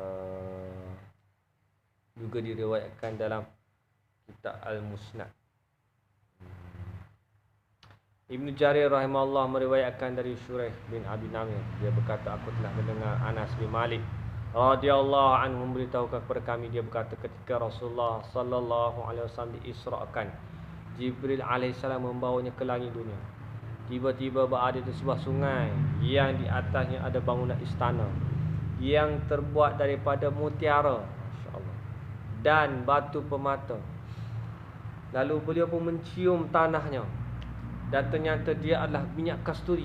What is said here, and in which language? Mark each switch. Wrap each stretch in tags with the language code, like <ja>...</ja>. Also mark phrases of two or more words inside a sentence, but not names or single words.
<id>Juga diriwayatkan dalam kitab Al-Musnad. Ibn Jarir rahimahullah meriwayatkan dari Shuraih bin Abi Namir. Dia berkata, aku telah mendengar Anas bin Malik</id> <ar>رضي الله عنه</ar> <id>memberitahukan kepada kami. Dia berkata, ketika Rasulullah</id> <ar>صلى الله عليه وسلم</ar> <id>diisrakan, Jibril alaihissalam membawanya ke langit dunia. Tiba-tiba berada di sebuah sungai yang di atasnya ada bangunan istana yang terbuat daripada mutiara, masya-Allah, dan batu permata. Lalu beliau pun mencium tanahnya, dan ternyata dia adalah minyak kasturi.</id>